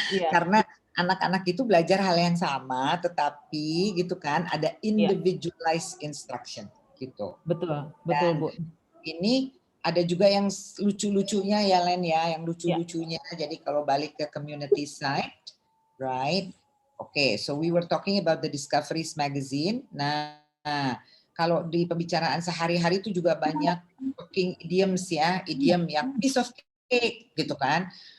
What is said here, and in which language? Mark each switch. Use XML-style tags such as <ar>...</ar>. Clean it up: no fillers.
<id>Karena anak-anak itu belajar hal yang sama, tetapi gitu kan ada individualized instruction gitu. Betul, Dan Bu. Ini ada juga yang lucu-lucunya ya Len ya, yang lucu-lucunya. Jadi kalau balik ke community side, right?</id> <en>Okay, so we were talking about the Discoveries magazine.</en> <id>Nah, kalau di pembicaraan sehari-hari itu juga banyak talking idioms ya, idiom yang</id> <en>piece of cake</en> <id>gitu kan.</id>